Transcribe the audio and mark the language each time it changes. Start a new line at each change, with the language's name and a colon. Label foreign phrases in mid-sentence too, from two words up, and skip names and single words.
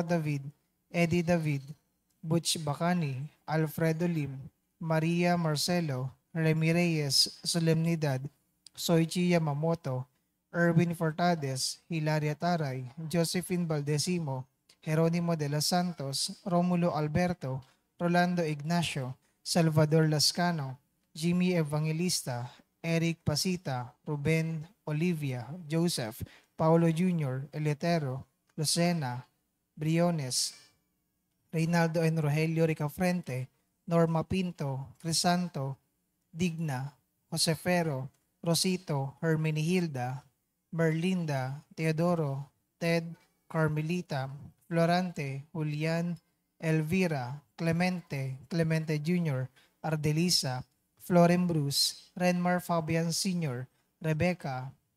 English: David, Eddie David, Butch Bacani, Alfredo Lim, Maria Marcelo, Remy Reyes, Solemnidad, Soichi Yamamoto, Erwin Fortades, Hilaria Taray, Josephine Valdesimo, Jeronimo de los Santos, Romulo Alberto, Rolando Ignacio, Salvador Lascano, Jimmy Evangelista, Eric Pasita, Ruben Olivia, Joseph, Paulo Jr., Eletero, Lucena, Briones, Reynaldo and Rogelio Ricafrente, Norma Pinto, Crisanto, Digna, Josefero, Rosito, Hermenihilda, Merlinda, Teodoro, Ted, Carmelita, Florante, Julian, Elvira, Clemente, Clemente Jr., Ardelisa, Floren Bruce, Renmar Fabian Sr., Rebecca,